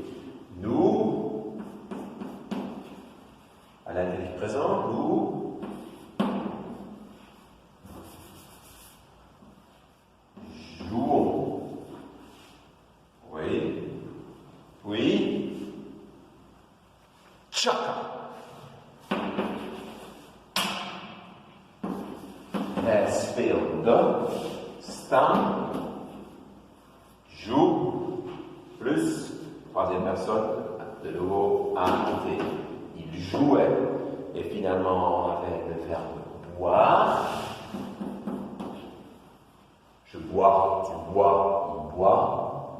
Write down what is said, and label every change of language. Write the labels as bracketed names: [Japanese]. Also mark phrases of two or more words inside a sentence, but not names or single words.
[French] Nous, à l'indicatif présent, nous jouons. Oui. Oui. Tchaka. [Dutch] Hij speelde, staan, [French] joue, plus, troisième personne, de nouveau, à côté. Il jouait, et finalement, avec le verbe boire. Je bois, tu bois, il boit.